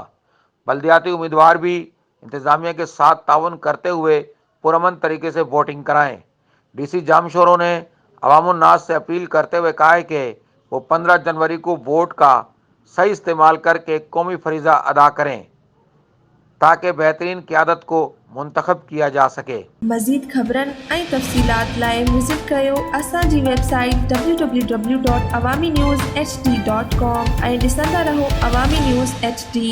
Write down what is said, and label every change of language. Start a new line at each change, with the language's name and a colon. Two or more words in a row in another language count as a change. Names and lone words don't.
Urdu: بلدیاتی امیدوار بھی انتظامیہ کے ساتھ تعاون کرتے ہوئے پرامن طریقے سے ووٹنگ کرائیں۔ ڈی سی جامشورو نے عوام الناس سے اپیل کرتے ہوئے کہا ہے کہ وہ 15 جنوری کو ووٹ کا صحیح استعمال کر کے قومی فریضہ ادا کریں تاکہ بہترین قیادت کو منتخب کیا جا سکے۔
Sindhi: مزید خبرن ऐं तफ़सीलात लाइ विज़िट कयो असांजी वेबसाइट www.awamiNewsHD.com ऐं ॾिसंदा रहो अवामी न्यूज़ HD।